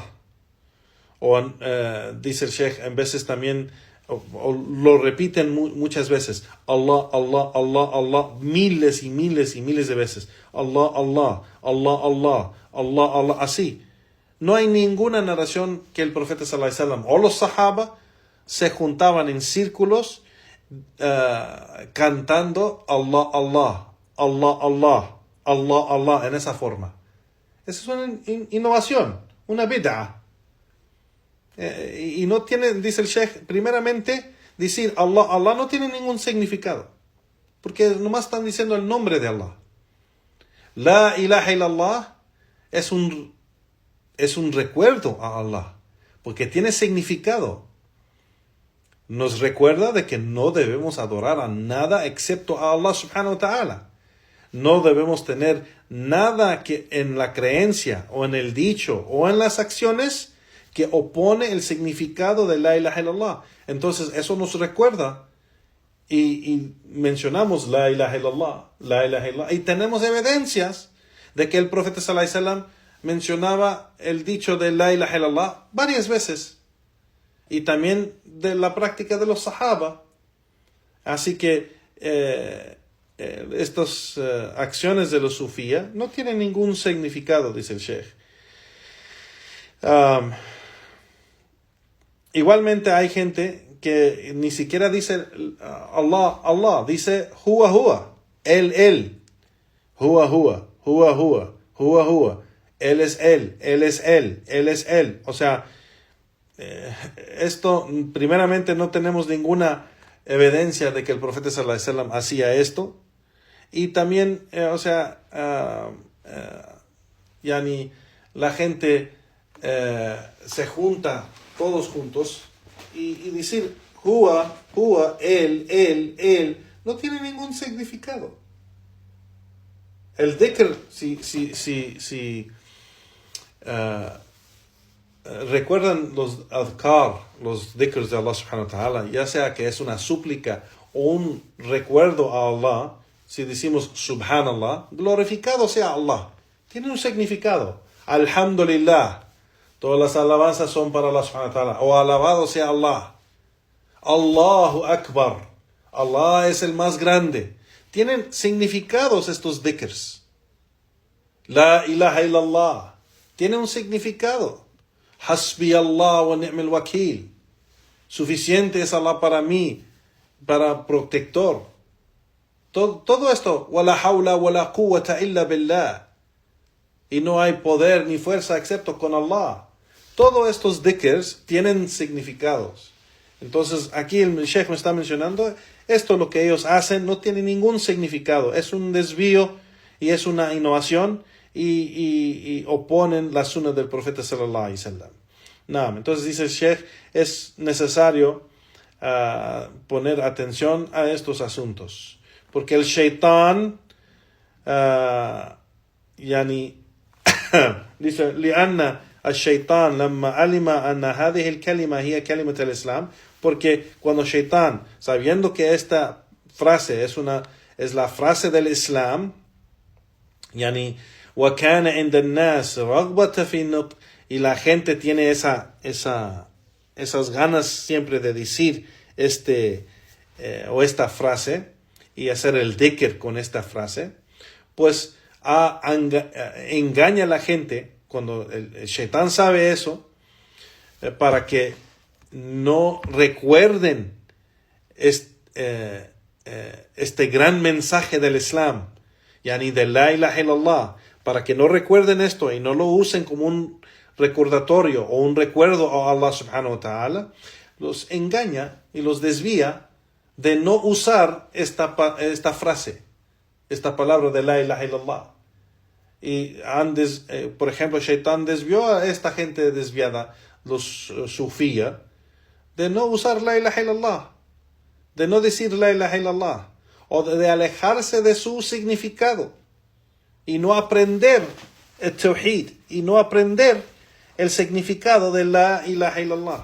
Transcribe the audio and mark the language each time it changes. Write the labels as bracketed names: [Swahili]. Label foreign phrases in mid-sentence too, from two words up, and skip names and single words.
[Spanish] O dice el Sheikh, en veces también, o lo repiten muchas veces, Allah, Allah, Allah, Allah, miles y miles y miles de veces, Allah, Allah, Allah, Allah, Allah, Allah, así. No hay ninguna narración que el profeta [Arabic] صلى الله عليه وسلم [Spanish] o los sahaba se juntaban en círculos cantando Allah, Allah, Allah, Allah, Allah, Allah, en esa forma. Esa es una innovación, una bid'ah. Y no tiene, dice el Sheikh, primeramente, decir Allah, Allah no tiene ningún significado, porque nomás están diciendo el nombre de Allah. [Arabic] لا إله إلا الله [Spanish] es un recuerdo a Allah, porque tiene significado. Nos recuerda de que no debemos adorar a nada excepto a Allah [Arabic] سبحانه وتعالى. [Spanish] No debemos tener nada que en la creencia o en el dicho o en las acciones que opone el significado de [Arabic] لا إله إلا الله. [Spanish] Entonces eso nos recuerda y mencionamos [Arabic] لا إله إلا الله, لا إله إلا الله, [Spanish] y tenemos evidencias de que el profeta [Arabic] صلى الله عليه وسلم [Spanish] mencionaba el dicho de [Arabic] لا إله إلا الله [Spanish] varias veces, y también de la práctica de los sahaba. Así que estas acciones de los sufía no tienen ningún significado, dice el Sheikh. Igualmente hay gente que ni siquiera dice Allah, Allah, [Arabic] dice هو، هو, Él, هو، هو، هو، هو، هو، هو, [Spanish] Él es Él, Él es Él, Él es Él. O sea, esto, primeramente, no tenemos ninguna evidencia de que el profeta [Arabic] صلى الله عليه وسلم [Spanish] hacía esto. Y también, yani la gente se junta todos juntos y decir [Arabic] هو، هو, [Spanish] Él, no tiene ningún significado. El dhikr, si recuerdan los adhkar, los dhikrs de Allah [Arabic] سبحانه وتعالى, [Spanish] ya sea que es una súplica o un recuerdo a Allah, si decimos subhanallah, glorificado sea Allah, tiene un significado. Alhamdulillah, todas las alabanzas son para Allah [Arabic] سبحانه وتعالى, [Spanish] o alabado sea Allah. [Arabic] الله أكبر, [Spanish] Allah es el más grande. Tienen significados estos dhikrs. [Arabic] لا إله إلا الله [Spanish] tiene un significado. [Arabic] حسبي الله ونعم الوكيل. [Spanish] Suficiente es Allah para mí, para protector. Todo esto, [Arabic] ولا حول ولا قوة إلا بالله. [Spanish] Y no hay poder ni fuerza excepto con Allah. Todos estos dhikrs tienen significados. Entonces aquí el Sheikh me está mencionando, esto lo que ellos hacen no tiene ningún significado. Es un desvío y es una innovación y oponen la sunna del profeta [Arabic] صلى الله عليه وسلم. [Spanish] Entonces dice el Sheikh, es necesario poner atención a estos asuntos. Porque el shaitán يعني dice [Arabic] لأن الشيطان لما علم أن هذه الكلمة هي كلمة الإسلام, [Spanish] porque cuando Shaitán, sabiendo que esta frase es la frase del Islam, [Arabic] يعني وكان عند الناس رغبة في النطق, [Spanish] y la gente tiene esas ganas siempre de decir o esta frase y hacer el dhikr con esta frase, pues engaña a la gente cuando el Shaitán sabe eso, para que no recuerden este gran mensaje del Islam, yani de [Arabic] لا إله إلا الله, [Spanish] para que no recuerden esto y no lo usen como un recordatorio o un recuerdo a Allah [Arabic] سبحانه وتعالى, [Spanish] los engaña y los desvía de no usar esta frase, esta palabra de [Arabic] لا إله إلا الله. [Spanish] Y por ejemplo, Shaitán desvió a esta gente desviada, los sufía, de no usar [Arabic] لا إله إلا الله, [Spanish] de no decir [Arabic] لا إله إلا الله, [Spanish] o de alejarse de su significado y no aprender el tawhid y no aprender el significado de [Arabic] لا إله إلا الله.